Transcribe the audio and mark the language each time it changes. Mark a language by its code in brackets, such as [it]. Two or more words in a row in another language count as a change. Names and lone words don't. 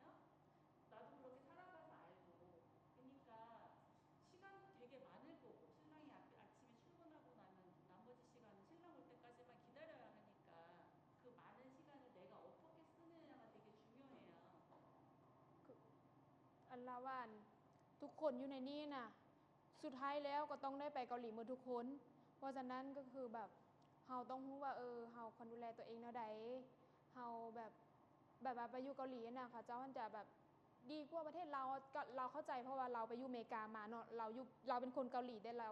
[ko] 나도 그렇게 살아가서 알고 그러니까 시간도 되게 많을 거고 신랑이 아침에 출근하고 나면 나머지 시간은 신랑 올 때까지만 기다려야 하니까 그 많은 시간을 내가 어떻게 쓰느냐가 되게 중요해요. [tts] อันละว่านทุกคนอยู่ในนี้น่ะสุดท้ายแล้วก็ต้องได้ไปเกาหลีหมดทุกคนเพราะฉะนั้นก็คือแบบเฮาต้องรู้ว่าเฮาควรดูแลตัวเองแนวใดเฮาแบบว่า ไปอยู่เกาหลีน่ะเขาเจ้ามันจะแบบดีกว่าประเทศเราก็เราเข้าใจเพราะว่าเราไปอยู่อเมริกามาเนาะเราเป็นคนเกาหลีแต่เรา